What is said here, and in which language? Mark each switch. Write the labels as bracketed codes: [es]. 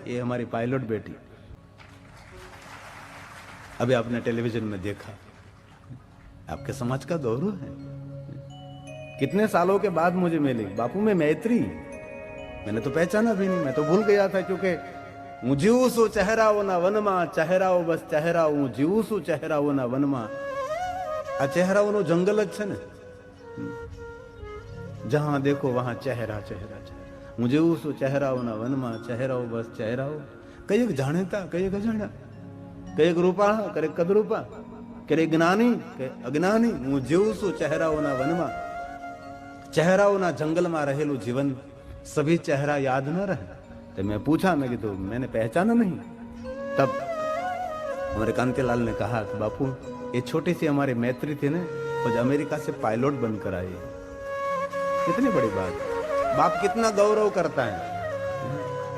[hi] ये हमारी पायलट बेटी, अभी आपने टेलीविजन में देखा, आपके समाज का गौरव है। कितने सालों के बाद मुझे मिली बापू में मैत्री, मैंने तो पहचाना भी नहीं, मैं तो भूल गया था, क्योंकि [gu] હું જીવું છું ચહેરાઓના વનમાં, ચહેરાઓ બસ ચહેરાઓ, હું જીવું છું ચહેરાઓના વનમાં। આ ચહેરાઓનું જંગલ જ છે ને, [hi] જહાં દેખો વહાં ચહેરા ચહેરા ચહેરા। [gu] હું જીવું છું ચહેરાઓના વનમાં, ચહેરાઓ બસ ચહેરાઓ। કઈક જાણેતા, કઈક અજાણ્યા, કઈક રૂપાળા, કઈક કદરૂપા, કઈક જ્ઞાની, કઈક અજ્ઞાની। હું જીવું છું ચહેરાઓના વનમાં, ચહેરાઓના જંગલમાં રહેલું જીવન, [hi] સભી ચહેરા યાદ ન રહે। तो मैं पूछा, मैं कि तो मैंने पहचाना नहीं। तब हमारे कांतिलाल ने कहा कि बापू ये छोटी सी हमारी मैत्री थी ना, वो अमेरिका से पायलट बनकर आई। कितनी बड़ी बात, बाप कितना गौरव करता है।